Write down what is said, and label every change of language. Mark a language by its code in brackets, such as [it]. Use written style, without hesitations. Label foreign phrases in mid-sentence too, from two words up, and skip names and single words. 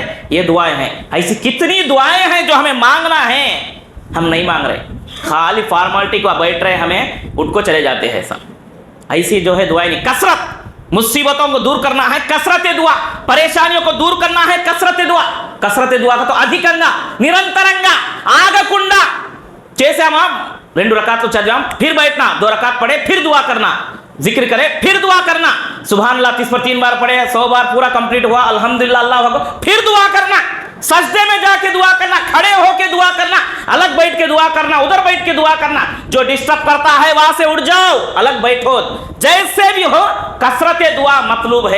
[ur] یہ دعائیں ہیں، ایسی کتنی دعائیں ہیں جو ہمیں مانگنا ہے، ہم نہیں مانگ رہے، خالی فارمالٹی کو بیٹھ رہے، ہمیں اٹھ کو چلے جاتے ہیں سب۔ ایسی جو ہے دعائیں نہیں، کثرت مصیبتوں کو دور کرنا ہے، کثرت دعا، پریشانیوں کو دور کرنا ہے، کثرت دعا۔ کثرت دعا کا تو [te] ادھکنگا నిరంతరంగా ఆగకుండా చేసామా 2 రకాతులు చదివాం [ur] پھر بیٹھنا، 2 رکعت پڑھے پھر دعا کرنا، ذکر کرے پھر دعا کرنا، [ar] سبحان اللہ [ur] 30 پر 3 بار پڑھے، 100 بار پورا کمپلیٹ ہوا، [ar] الحمدللہ اللہ اکبر، [ur] پھر دعا کرنا، سجدے میں جا کے دعا کرنا، کھڑے ہو کے دعا کرنا، الگ بیٹھ کے دعا کرنا، ادھر بیٹھ کے دعا کرنا، جو ڈسٹرب کرتا ہے وہاں سے اٹھ جاؤ، الگ بیٹھو، جیسے بھی ہو کثرت دعا مطلوب ہے۔